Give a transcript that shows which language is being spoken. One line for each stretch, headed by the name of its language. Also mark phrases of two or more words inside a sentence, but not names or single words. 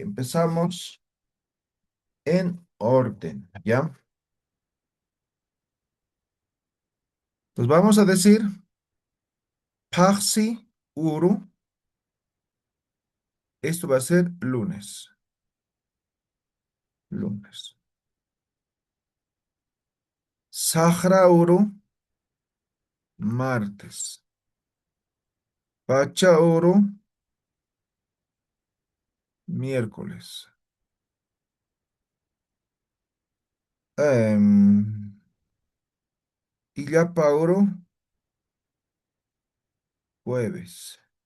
Spanish: Empezamos en orden, ¿ya? Entonces vamos a decir
Aymara: Paxi Uru.
Spanish: Esto va a ser lunes. Lunes.
Aymara: Sahra Uru,
Spanish: martes.
Aymara: Pacha Uru,
Spanish: miércoles.
Aymara: Illapa Uru,
Spanish: jueves.